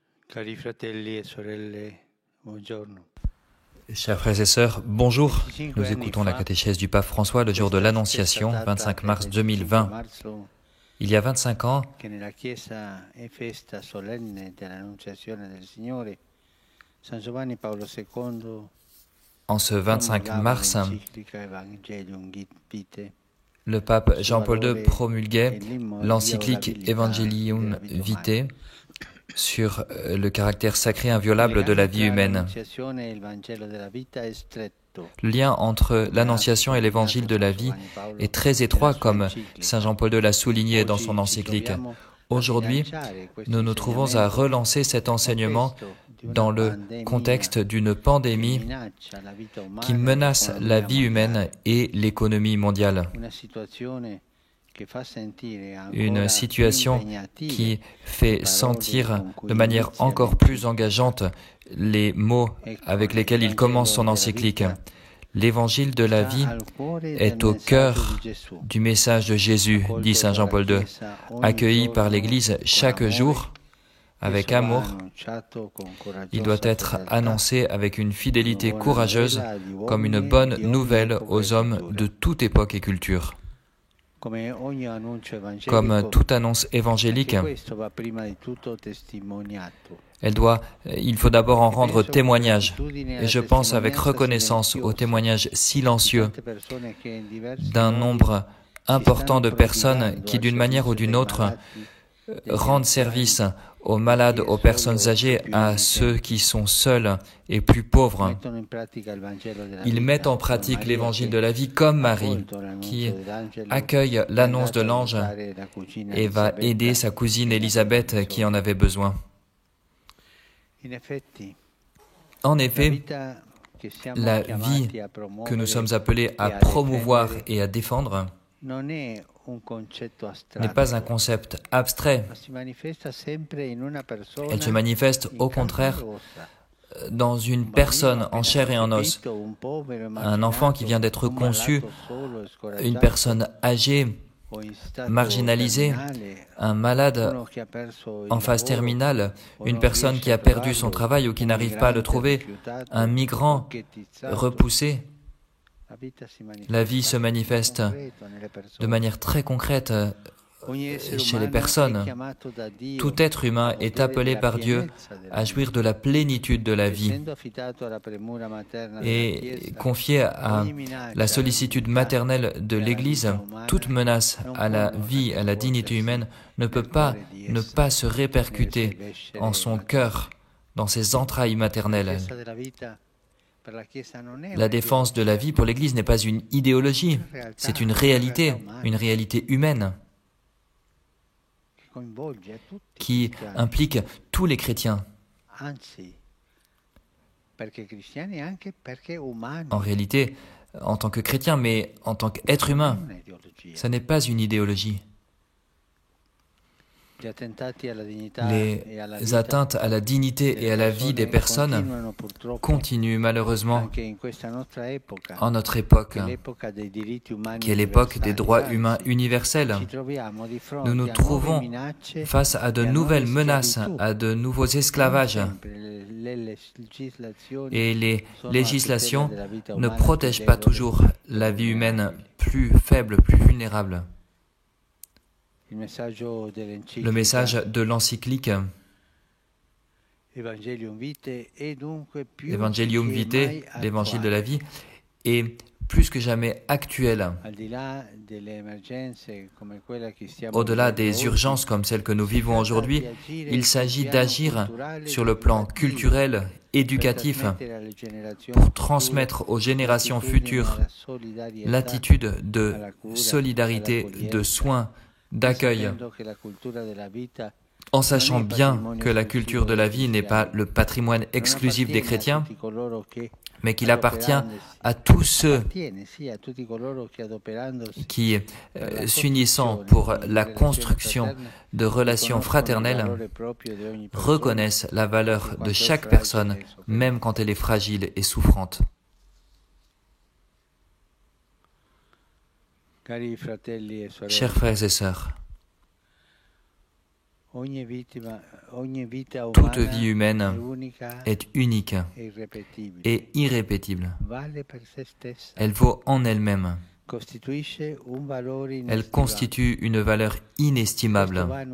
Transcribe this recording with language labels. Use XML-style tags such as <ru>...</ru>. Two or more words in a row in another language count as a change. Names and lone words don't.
<it>Cari fratelli e sorelle, buongiorno.</it> <fr>Chers frères et sœurs, bonjour. Nous écoutons la catéchèse du pape François le jour de l'Annonciation, 25 mars 2020. Il y a 25 ans,</fr> <it>Che nella Chiesa è festa solenne dell'Annunciazione del Signore, San Giovanni Paolo II</it> <fr>en ce 25</fr> <it>promulgava</it> <fr>mars,</fr> <it>l'enciclica Evangelium Vitae</it> <fr>le pape</fr> <it>sul</it> <fr>Jean-Paul II</fr> <it>valore</it> <fr>promulguait</fr> <it>e</it> <fr>l'encyclique</fr> <it>l'inviolabilità</it> <fr>Evangelium</fr> <it>della vita</it> <fr>Vitae</fr> <it>umana.</it> <fr>sur le caractère sacré inviolable de</fr> <it>Il</it> <fr>la</fr> <it>legame</it> <fr>vie</fr> <it>tra</it> <fr>humaine.</fr> <it>l'Annunciazione e il Vangelo della vita è stretto.</it> <fr>Le lien entre</fr> <it>Come ha</it> <fr>l'Annonciation et l'Évangile de la</fr> <it>sottolineato</it> <fr>vie</fr> <it>Giovanni Paolo</it> <fr>est très</fr> <it>nella</it> <fr>étroit,</fr> <it>sua</it> <fr>comme</fr> <it>enciclica.</it> <fr>Saint Jean-Paul II l'a souligné dans son</fr> <it>Oggi ci</it> <fr>encyclique.</fr> <it>troviamo a</it> <fr>Aujourd'hui,</fr> <it>rilanciare questo</it> <fr>nous nous trouvons à</fr> <it>insegnamento</it> <fr>relancer cet enseignement</fr> <it>contesto di una</it> <fr>dans le</fr> <it>pandemia</it> <fr>contexte d'une</fr> <it>che</it> <fr>pandémie</fr> <it>minaccia la vita</it> <fr>qui</fr> <it>umana e</it> <fr>menace la</fr> <it>l'economia</it> <fr>vie humaine</fr> <it>mondiale.</it> <fr>et l'économie mondiale.</fr> <it>Una situazione che fa sentire</it> <fr>Une</fr> <it>ancora più</it> <fr>situation</fr> <it>impegnative</it> <fr>qui</fr> <it>le</it> <fr>fait</fr> <it>parole</it> <fr>sentir</fr> <it>con cui</it> <fr>de manière</fr> <it>inizia</it> <fr>encore plus</fr> <it>l'enciclica.</it> <fr>engageante les mots</fr> <it>Ecco,</it> <fr>avec</fr> <it>il</it> <fr>lesquels il commence</fr> <it>Vangelo</it> <fr>son</fr> <it>della</it> <fr>encyclique.</fr> <it>vita</it> <fr>L'évangile de la</fr> <it>sta</it> <fr>vie</fr> <it>al cuore del</it> <fr>est au</fr> <it>messaggio</it> <fr>cœur</fr> <it>di Gesù,</it> <fr>du message de Jésus, dit</fr> <it>accolto</it> <fr>Saint</fr> <it>dalla</it> <fr>Jean-Paul II,</fr> <it>Chiesa ogni</it> <fr>accueilli par</fr> <it>giorno</it> <fr>l'Église</fr> <it>con</it> <fr>chaque</fr> <it>amore.</it> <fr>jour avec</fr> <it>Esso va</it> <fr>amour.</fr> <it>annunciato con</it> <fr>Il doit</fr> <it>coraggiosa</it> <fr>être</fr> <it>fedeltà</it> <fr>annoncé avec une</fr> <it>come</it> <fr>fidélité</fr> <it>buona</it> <fr>courageuse,</fr> <it>novella agli</it> <fr>comme une</fr> <it>uomini</it> <fr>bonne</fr> <it>di ogni</it> <fr>nouvelle</fr> <it>epoca e</it> <fr>aux hommes</fr> <it>cultura.</it> <fr>de toute époque et culture.</fr> <it>Come ogni annuncio</it> <fr>Comme</fr> <it>evangelico,</it> <fr>toute annonce évangélique,</fr> <it>anche questo va prima di tutto testimoniato.</it> <fr>il faut d'abord en</fr> <it>E</it> <fr>rendre</fr> <it>penso con</it> <fr>témoignage.</fr> <it>gratitudine</it> <fr>Et</fr> <it>alla</it> <fr>je pense avec</fr> <it>testimonianza</it> <fr>reconnaissance au</fr> <it>silenziosa</it> <fr>témoignage</fr> <it>di</it> <fr>silencieux</fr> <it>tante persone che in diversi</it> <fr>d'un</fr> <it>modi</it> <fr>nombre</fr> <it>si</it> <fr>important</fr> <it>stanno</it> <fr>de personnes</fr> <it>prodigando</it> <fr>qui,</fr> <it>al</it> <fr>d'une manière ou</fr> <it>servizio</it> <fr>d'une</fr> <it>dei</it> <fr>autre,</fr> <it>malati, degli</it> <fr>rendent</fr> <it>anziani,</it> <fr>service aux</fr> <it>di</it> <fr>malades,</fr> <it>chi è</it> <fr>aux personnes</fr> <it>solo e</it> <fr>âgées,</fr> <it>più</it> <fr>à ceux</fr> <it>impotente.</it> <fr>qui sont seuls et plus pauvres.</fr> <it>Mettono in pratica il Vangelo della</it> <fr>Ils mettent</fr> <it>vita,</it> <fr>en</fr> <it>come</it> <fr>pratique</fr> <it>Maria</it> <fr>l'évangile</fr> <it>che</it> <fr>de la vie comme</fr> <it>ha</it> <fr>Marie,</fr> <it>accolto</it> <fr>qui</fr> <it>l'annuncio dell'angelo</it> <fr>accueille</fr> <it>è</it> <fr>l'annonce de</fr> <it>andata a</it> <fr>l'ange</fr> <it>aiutare la cugina</it> <fr>et va aider</fr> <it>Elisabetta</it> <fr>sa cousine</fr> <it>che ne aveva</it> <fr>Élisabeth qui en</fr> <it>bisogno.</it> <fr>avait besoin.</fr> <it>In effetti,</it> <fr>En</fr> <it>la</it> <fr>effet,</fr> <it>vita che siamo</it> <fr>la vie</fr> <it>chiamati a</it> <fr>que nous</fr> <it>promuovere</it> <fr>sommes appelés</fr> <it>e</it> <fr>à</fr> <it>a</it> <fr>promouvoir</fr> <it>difendere</it> <fr>et à défendre</fr> <it>non è un concetto</it> <fr>n'est pas un</fr> <it>astratto,</it> <fr>concept abstrait.</fr> <it>ma si manifesta sempre in una</it> <fr>Elle se</fr> <it>persona</it> <fr>manifeste</fr> <it>in</it> <fr>au</fr> <it>carne e</it> <fr>contraire</fr> <it>ossa.</it> <fr>dans une</fr> <it>Un bambino</it> <fr>personne en</fr> <it>appena</it> <fr>chair et en os,</fr> <it>concepito, un povero</it> <fr>un enfant qui</fr> <it>emarginato,</it> <fr>vient d'être</fr> <it>un</it> <fr>conçu,</fr> <it>malato solo e</it> <fr>une</fr> <it>scoraggiato</it> <fr>personne âgée,</fr> <it>o in stato</it> <fr>marginalisée,</fr> <it>terminale,</it> <fr>un malade</fr> <it>uno che ha perso</it> <fr>en</fr> <it>il</it> <fr>phase</fr> <it>lavoro</it> <fr>terminale,</fr> <it>o</it> <fr>une</fr> <it>non</it> <fr>personne</fr> <it>riesce</it> <fr>qui</fr> <it>a</it> <fr>a perdu son</fr> <it>trovarlo,</it> <fr>travail ou qui</fr> <it>un</it> <fr>n'arrive pas à le</fr> <it>migrante</it> <fr>trouver,</fr> <it>rifiutato</it> <fr>un</fr> <it>o</it> <fr>migrant</fr> <it>ghettizzato.</it> <fr>repoussé.</fr> <it>La</it> <fr>La</fr> <it>vita</it> <fr>vie se</fr> <it>si</it> <fr>manifeste</fr> <it>manifesta nel</it> <fr>de</fr> <it>concreto nelle</it> <fr>manière</fr> <it>persone.</it> <fr>très concrète</fr> <it>Ogni essere</it> <fr>chez les</fr> <it>umano è</it> <fr>personnes.</fr> <it>chiamato da Dio</it> <fr>Tout être</fr> <it>a</it> <fr>humain est</fr> <it>godere</it> <fr>appelé</fr> <it>della</it> <fr>par Dieu</fr> <it>pienezza della</it> <fr>à jouir</fr> <it>vita.</it> <fr>de la plénitude de la vie</fr> <it>Essendo affidato alla premura materna della</it> <fr>et</fr> <it>Chiesa,</it> <fr>confié à</fr> <it>ogni</it> <fr>la</fr> <it>minaccia alla</it> <fr>sollicitude</fr> <it>dignità</it> <fr>maternelle de</fr> <it>e alla</it> <fr>l'Église.</fr> <it>vita umana</it> <fr>Toute menace</fr> <it>non</it> <fr>à la</fr> <it>può</it> <fr>vie, à la dignité humaine ne peut</fr> <it>nel</it> <fr>pas</fr> <it>cuore di</it> <fr>ne</fr> <it>essa,</it> <fr>pas se</fr> <it>nelle sue</it> <fr>répercuter en</fr> <it>viscere</it> <fr>son</fr> <it>materne.</it> <fr>cœur, dans ses entrailles</fr> <it>La</it> <fr>maternelles.</fr> <it>difesa della vita per la Chiesa non è</it> <fr>La défense de la</fr> <it>un'ideologia,</it> <fr>vie pour l'Église n'est pas une idéologie, c'est une réalité humaine</fr> <it>che coinvolge tutti i</it> <fr>qui</fr> <it>cristiani,</it> <fr>implique tous les chrétiens.</fr> <it>anzi, perché cristiani e anche perché umani,</it> <fr>En réalité, en tant que chrétien, mais en tant qu'être</fr> <it>non è</it> <fr>humain,</fr> <it>un'ideologia.</it> <fr>ça n'est pas une idéologie.</fr> <it>Gli attentati alla dignità e alla</it> <fr>Les</fr> <it>vita</it> <fr>atteintes à la dignité et à la vie des personnes</fr> <it>continuano purtroppo</it> <fr>continuent malheureusement</fr> <it>anche in questa nostra epoca,</it> <fr>en notre époque,</fr> <it>che è l'epoca dei diritti umani</it> <fr>qui est l'époque des droits</fr> <it>universali.</it> <fr>humains</fr> <it>Anzi,</it> <fr>universels.</fr> <it>ci troviamo di</it> <fr>Nous</fr> <it>fronte</it> <fr>nous</fr> <it>a nuove</it> <fr>trouvons</fr> <it>minacce</it> <fr>face à de</fr> <it>e a</it> <fr>nouvelles</fr> <it>nuove</it> <fr>menaces,</fr> <it>schiavitù.</it> <fr>à de nouveaux</fr> <it>Non</it> <fr>esclavages.</fr> <it>sempre le legislazioni</it> <fr>Et les</fr> <it>sono a tutela</it> <fr>législations</fr> <it>della vita</it> <fr>ne</fr> <it>umana più</it> <fr>protègent pas</fr> <it>debole</it> <fr>toujours</fr> <it>e</it> <fr>la vie humaine</fr> <it>vulnerabile.</it> <fr>plus faible, plus vulnérable.</fr> <it>Il messaggio</it> <fr>Le</fr> <it>dell'enciclica</it> <fr>message de l'encyclique</fr> <it>Evangelium Vitae è dunque più</it> <fr>Evangelium</fr> <it>che</it> <fr>Vitae,</fr> <it>mai</it> <fr>l'évangile de la</fr> <it>attuale.</it> <fr>vie, est plus que jamais actuel.</fr> <it>Al di là delle emergenze come quella che stiamo</it> <fr>Au-delà</fr> <it>vivendo</it> <fr>des</fr> <it>oggi,</it> <fr>urgences comme celles que nous</fr> <it>si</it> <fr>vivons</fr> <it>tratta</it> <fr>aujourd'hui,</fr> <it>di agire</it> <fr>il</fr> <it>sul</it> <fr>s'agit</fr> <it>piano</it> <fr>d'agir</fr> <it>culturale</it> <fr>sur le plan</fr> <it>educativo</it> <fr>culturel,</fr> <it>per</it> <fr>éducatif,</fr> <it>trasmettere alle generazioni</it> <fr>pour</fr> <it>future</it> <fr>transmettre aux générations</fr> <it>l'attitudine</it> <fr>futures</fr> <it>alla solidarietà,</it> <fr>l'attitude de</fr> <it>alla cura,</it> <fr>solidarité, de</fr> <it>all'accoglienza,</it> <fr>soins,</fr> <it>e</it> <fr>d'accueil,</fr> <it>sapendo che la cultura della vita</it> <fr>en</fr> <it>non</it> <fr>sachant</fr> <it>è</it> <fr>bien</fr> <it>patrimonio</it> <fr>que la culture de la vie n'est pas</fr> <it>cristiani,</it> <fr>le patrimoine</fr> <it>non</it> <fr>exclusif des</fr> <it>appartiene a</it> <fr>chrétiens,</fr> <it>tutti coloro che</it> <fr>mais qu'il appartient</fr> <it>adoperandosi</it> <fr>à tous ceux</fr> <it>appartiene sì a tutti coloro che adoperandosi</it> <fr>qui,</fr> <it>per la</it> <fr>s'unissant</fr> <it>costruzione</it> <fr>pour</fr> <it>di</it> <fr>la</fr> <it>relazioni</it> <fr>construction</fr> <it>fraterne,</it> <fr>de relations</fr> <it>riconoscono il</it> <fr>fraternelles,</fr> <it>valore proprio di ogni persona,</it> <fr>reconnaissent la valeur</fr> <it>anche</it> <fr>de</fr> <it>quando è</it> <fr>chaque</fr> <it>fragile</it> <fr>personne,</fr> <it>e sofferente.</it> <fr>même quand elle est fragile et souffrante.</fr> <it>Cari fratelli e sorelle,</it> <fr>Chers frères et sœurs, Toute vie humaine est unique et irrépétible. Elle vaut en elle-même. Elle constitue une valeur inestimable.</fr>